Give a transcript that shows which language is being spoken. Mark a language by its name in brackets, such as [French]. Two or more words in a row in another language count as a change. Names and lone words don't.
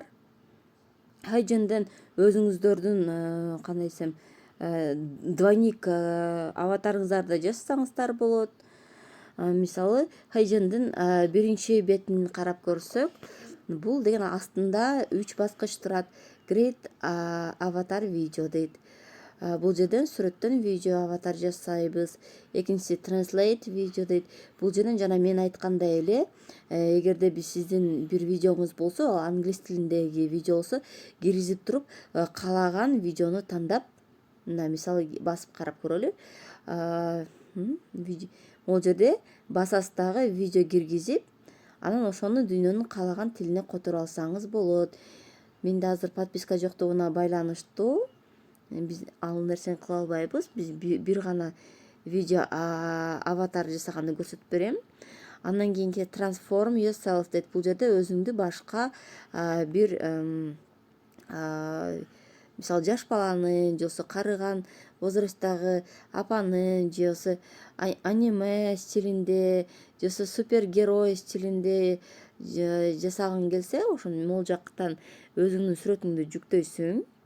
[Kyrgyz] Heigenden өзүңүздөрдүн кандай десем двойник аватарыңыздарды жасасаңыздар болот. Мисалы Heigenden биринчи бетин карап көрсөк, бул деген астында 3 баскыч турат. [English] Create avatar video дейт. [Kyrgyz] Бул жерден сүрөттөн видео аватар жасайбыз. Экинчиси [English] translate video [Kyrgyz] дейт. Бул жерден жана мен айткандай эле, эгерде сиздин бир видеоңуз болсо, англис тилиндеги видео болсо, киргизип туруп каалаган видеону тандап, мына мисалы басып карап көрөлү. Бул жерде басасыз дагы видео киргизип, анан ошону дүйнөнүн каалаган тилине которо алсаңыз болот. Менде азыр подписка жоктугуна байланыштуу биз ал нерсени кыла албайбыз. Биз бир гана видео аватар жасаганды көрсөтүп берем. Андан кийинки [English] transform yourself [Kyrgyz] дейт. Бул жерде өзүңдү башка бир мисалы жаш баланы же карыган возрасттагы апаны же аниме стилинде же супергерой стилинде жасагың келсе, ошону могул жактан өзүңдүн сүрөтүңдү жүктөйсүң.